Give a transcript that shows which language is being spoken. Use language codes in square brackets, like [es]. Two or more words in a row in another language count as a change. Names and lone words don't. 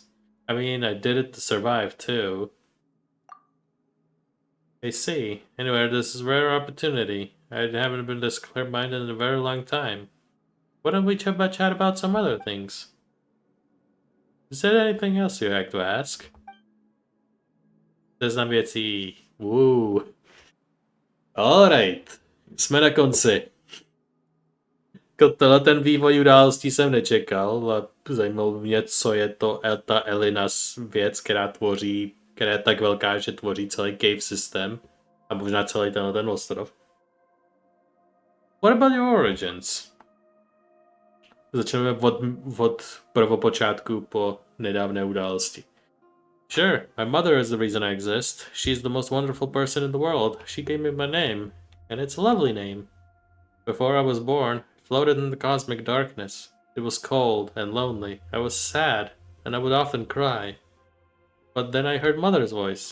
[en] I mean, I did it to survive, too. I see. Anyway, this is a rare opportunity. I haven't been this clear-minded in a very long time. Why don't we chat about some other things? Is there anything else you'd like to ask? [cs] Seznam věcí. Woo. Alright. Jsme na konci. Tenhle ten vývoj událostí jsem nečekal a zajímalo mě, co je to ta Elinas věc, která je tak velká, že tvoří celý cave systém a možná celý ten ostrov. [en] What about your origins? [cs] Začneme od prvopočátku po nedávné události. [en] Sure, my mother is the reason I exist. She's the most wonderful person in the world. She gave me my name, and it's a lovely name. Before I was born, I floated in the cosmic darkness. It was cold and lonely. I was sad, and I would often cry. But then I heard Mother's voice.